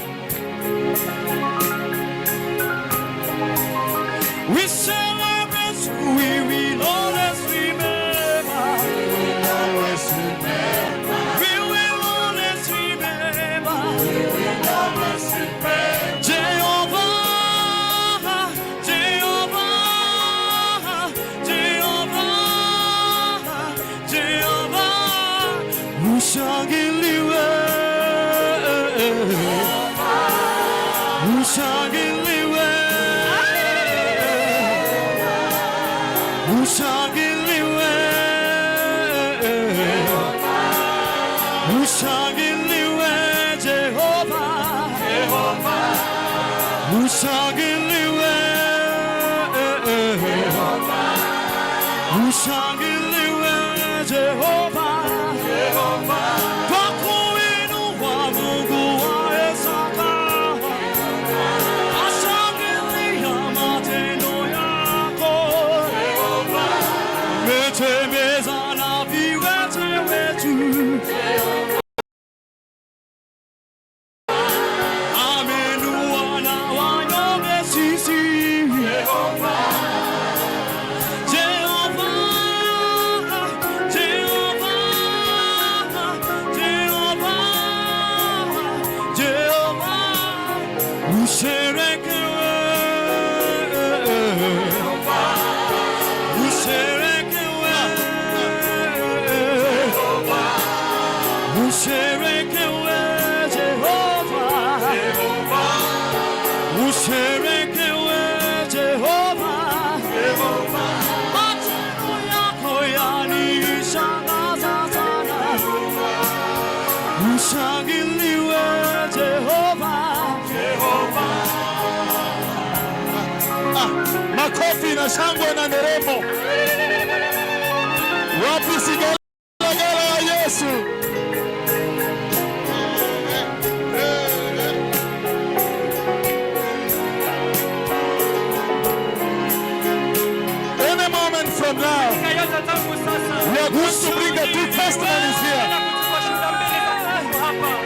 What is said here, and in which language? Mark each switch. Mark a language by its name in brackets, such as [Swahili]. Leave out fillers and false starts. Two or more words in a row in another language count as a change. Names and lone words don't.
[English] we celebrate, we will always remember. We will always remember. We will always remember. We will always remember. [Swahili] Jehovah, Jehovah, Jehovah, Jehovah, ushangiliwe, ushangiliwe. Ushangiliwe, ushangiliwe Jehovah, ushangiliwe, ushangiliwe Jehovah, kwa kuinua Mungu wa Isaka, ashangilia matendo yako. Umetembeza na viwete wetu, amenua na wanyonge sisi. Jehovah, Jehovah, Jehovah, Jehovah, usherekewe, usherekewe, usherekewe Jehovah, usherekewe Jehovah, matendo yako yanishangaza sana. Ushangiliwe Jehovah, Makofi na shangwe na nderemo. Wapi sigalagala ya Yesu? [English] Any moment from now, we are going to bring the two testimonies here.